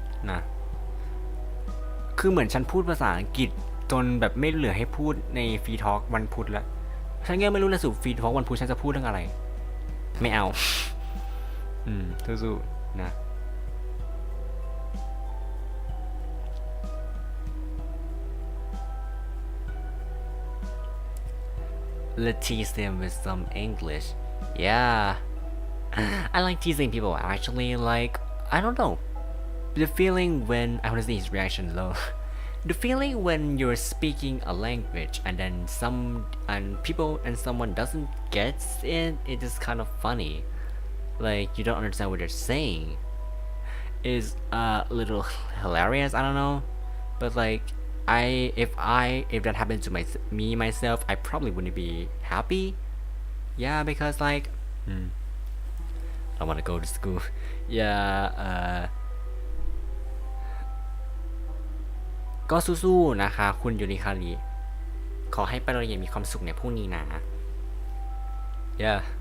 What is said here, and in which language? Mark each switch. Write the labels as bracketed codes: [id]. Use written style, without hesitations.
[th] นะคือเหมือนฉันพูดภาษาอังกฤษจนแบบไม่เหลือให้พูดในฟรีทอล์กวันพุธแล้วฉันก็ไม่รู้เลยสู่ฟรีทอล์กวันพุธฉันจะพูดเรื่องอะไรไม่เอาสู้ๆนะ [en] Let's tease them with some English. Yeah. I like teasing people actually, like, I don't know. The feeling when, I want to see his reaction though. The feeling when you're speaking a language and then someone doesn't get it, it is kind of funny. Like, you don't understand what they're saying. Is a little hilarious, I don't know. But like, if that happened to me myself, I probably wouldn't be happy. Yeah, because like I want to go to school. Yeah. [th] ก็สู้ๆนะคะคุณยูนิคาริขอให้ไปโรงเรียนมีความสุขในพรุ่งนี้นะ [en] Yeah.